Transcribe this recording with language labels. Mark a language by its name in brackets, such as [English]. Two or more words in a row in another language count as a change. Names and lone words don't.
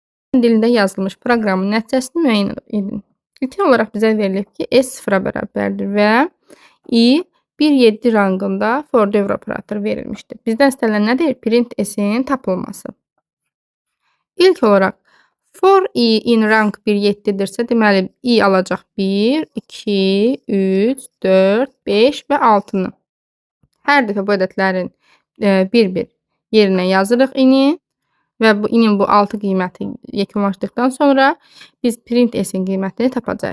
[Azerbaijani] dilində yazılmış proqramın nəticəsini müəyyən edin. İlkin olaraq bizə verilib ki, S sıfıra bərabərdir və i 1,7 rangında for dövr operatoru verilmişdir. Bizdən istənilən nədir? Print S-in tapılması. İlk olaraq [English] for i in rank [Azerbaijani] 1,7-dirsə, deməli i alacaq 1, 2, 3, 4, 5 və 6-nı. Hər dəfə bu ədədlərin bir-bir yerinə yazırıq i-ni və i-nin bu 6 qiyməti yekunlaşdıqdan sonra biz print S-in qiymətini tapacağıq.